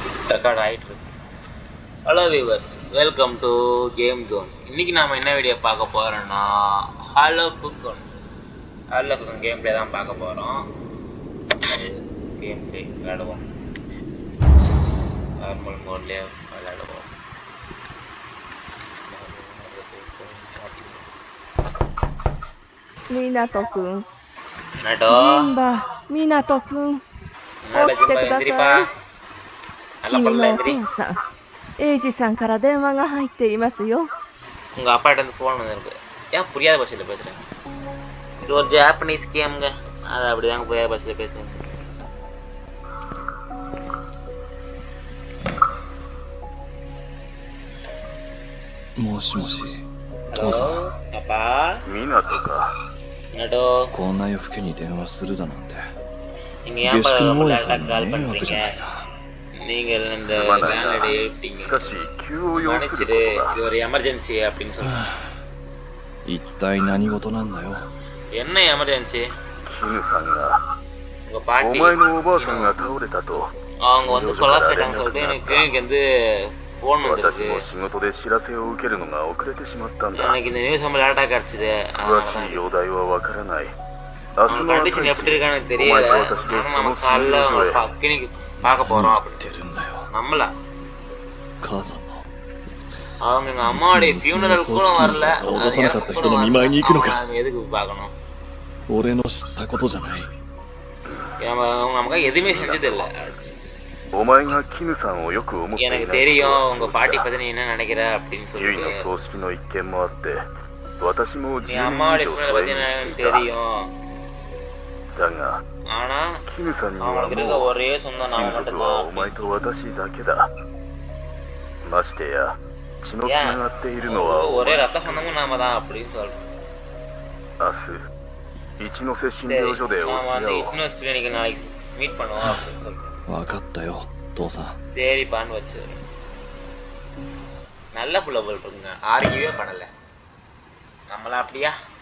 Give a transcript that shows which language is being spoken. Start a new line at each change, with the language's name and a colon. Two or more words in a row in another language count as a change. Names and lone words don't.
Tamil: ரெக்கார்ட் ஆகிட்டு இருக்கு.
English: Hello viewers, welcome to Game Zone.
Tamil: இன்னைக்கு நாம என்ன வீடியோ பார்க்க போறோம்னா ஹலோ குக்கன்
English: game play
Tamil: தான் பார்க்க போறோம்.
English: game play
Tamil: விளையாடுவோம், நார்மல் மோட்லேயே விளையாடுவோம்.
Japanese: Minato君。 நடோ Minato君。
Tamil: என்னடா ஜிம்பா எந்திரிப்பா. நல்ல
Japanese: 君
Tamil: பல்ல
Japanese: のお
Tamil: எந்திரி.
Japanese: 父さん、エイジさんから電話が入っていますよ。
Tamil: உங்க அப்பாட்ட இருந்து ஃபோன் வந்துருக்கு. ஏன் புரியாத பாஷையில் பேசுறேன்? இது ஒரு
English: Japanese gameங்க,
Tamil: அது அப்படிதாங்க புரியாத பாஷையில் பேசுவேன். ஹலோ அப்பா.
Japanese: 港か。 நடோ こんな夜更けに電話するだなんて。
Tamil: நீங்க ஏன்
Japanese: 下宿の大家さ
Tamil: லேப்டாப்
Japanese: んに
Tamil: கால்
Japanese: 迷惑
Tamil: பண்றீங்க?
Japanese: じゃないか。
Tamil: நீங்கள் இந்த
Japanese: すまない
Tamil: வேலையை
Japanese: な。
Tamil: எடுத்தீங்க.
Japanese: しかし急を要するこ
Tamil: மன்னிச்சிடு,
Japanese: とだ。
Tamil: இது ஒரு எமர்ஜென்சி அப்படின்னு சொல்லுங்க.
Japanese: 一体何事なんだよ。
Tamil: என்ன எமர்ஜென்சி?
Japanese: キヌさんが
Tamil: உங்க
Japanese: お
Tamil: பாட்டி
Japanese: 前のおばあさんが倒れたと。
Tamil: அவங்க வந்து கொலாப்ஸ் ஆயிட்டாங்க சொல்லிட்டு எனக்கு கிளினிக் வந்து ஃபோன்
Japanese: 私
Tamil: வந்துருக்கு.
Japanese: も仕事で知らせを受けるのが遅れてしまったんだ。
Tamil: எனக்கு இந்த நியூஸ் ரொம்ப லேட்டாக கிடச்சிது.
Japanese: 詳しい容体はわからない。明日
Tamil: அவங்க
Japanese: の朝
Tamil: கண்டிஷன்
Japanese: 一
Tamil: எப்படி இருக்கான்னு எனக்கு
Japanese: お
Tamil: தெரியல.
Japanese: 前と私で
Tamil: ஆனால்
Japanese: そ
Tamil: நம்ம
Japanese: の診
Tamil: காலைல
Japanese: 療所
Tamil: அவங்க
Japanese: へ。
Tamil: கிளினிக் பார்க்க போகிறோம்
Japanese: 言っ
Tamil: அப்படின்னு
Japanese: てるんだよ。
Tamil: நம்மள
Japanese: 母さんの
Tamil: அவங்க எங்கள் அம்மாவுடைய ஃபியூனரல் கூட வரல.
Japanese: 顔を出さなかった人の見舞いに行くのか。
Tamil: நம்ம எதுக்கு பார்க்கணும்?
Japanese: 俺の知ったことじゃない。
Tamil: அவங்க நமக்காக எதுவுமே செஞ்சது இல்லை.
Japanese: お前がキヌさんをよく思っていない
Tamil: எனக்கு
Japanese: ことを
Tamil: தெரியும்
Japanese: 承
Tamil: உங்க
Japanese: 知
Tamil: பாட்டி
Japanese: だ。
Tamil: பத்தி நீ என்ன நினைக்கிற அப்படின்னு
Japanese: ゆいの
Tamil: சொல்லிட்டு.
Japanese: 葬式の一件もあって私も
Tamil: நீ
Japanese: 10 年
Tamil: அம்மாவுடைய
Japanese: 以上
Tamil: ஃபியூனரல்
Japanese: 疎
Tamil: பத்தி
Japanese: 遠に
Tamil: என்ன
Japanese: していた。
Tamil: தெரியும்.
Japanese: だが
Tamil: ஆனா
Japanese: キヌさんには
Tamil: அவங்களுக்கு இருக்க
Japanese: もう
Tamil: ஒரே சொந்தம் நான்
Japanese: 親族はお
Tamil: மட்டும்தான்.
Japanese: 前と私だけだ。ましてや血のつながっているのは
Tamil: ஒரே
Japanese: お前
Tamil: ரத்த சொந்தமும் நாம தான் அப்படின்னு சொல்றேன்.
Japanese: 明日一ノ瀬診
Tamil: சரி,
Japanese: 療所で落
Tamil: நாம
Japanese: ち
Tamil: வந்து
Japanese: 合おう。
Tamil: இட்னோஸ் கிளினிக் நாளைக்கு மீட் பண்ணுவோம் அப்படின்னு சொல்றேன்.
Japanese: 分かったよ父さん。
Tamil: சரிப்பான்னு வச்சு நல்ல புள்ள போல் இருக்குங்க, ஆர்கியூவே பண்ணல. நம்மள அப்படியா?